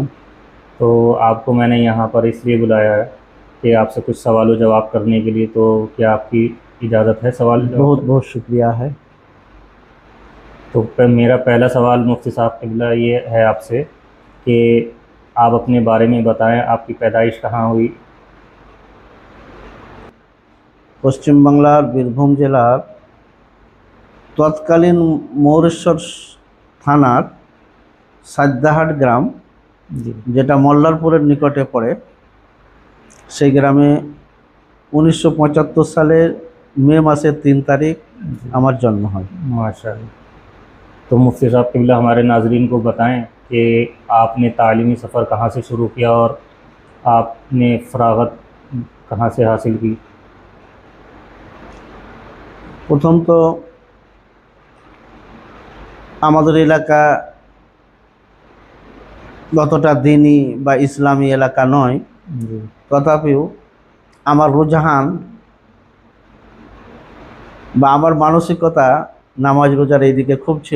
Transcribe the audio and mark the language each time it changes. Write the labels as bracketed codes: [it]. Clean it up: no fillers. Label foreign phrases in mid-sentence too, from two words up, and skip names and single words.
[ur] تو آپ کو میں نے یہاں پر اس لیے بلایا ہے کہ آپ سے کچھ سوال و جواب کرنے کے لیے، تو کیا آپ کی اجازت ہے سوال و جواب؟ بہت بہت شکریہ ہے۔ تو میرا پہلا سوال مفتی صاحب قبلہ یہ ہے آپ سے کہ آپ اپنے بارے میں بتائیں، آپ کی پیدائش کہاں ہوئی؟ [bn] পশ্চিম বাংলার বীরভূম জেলার তৎকালীন মৌরেশ্বর থানার সাদ্দাহাট গ্রাম, যেটা মল্লারপুরের নিকটে পড়ে, সেই গ্রামে 1975 সালের মে মাসের 3 তারিখ আমার জন্ম হয়। [ur] ماشاءاللہ۔ تو مفتی صاحب قبلہ ہمارے ناظرین کو بتائیں کہ آپ نے تعلیمی سفر کہاں سے شروع کیا اور آپ نے فراغت کہاں سے حاصل کی؟ [bn] প্রথম তো আমাদের এলাকা যতটা দিনী বা ইসলামী এলাকা নয়, তথাপিও আমার রুঝান বা আমার মানসিকতা নামাজ রোজার এই দিকে খুব ছিল।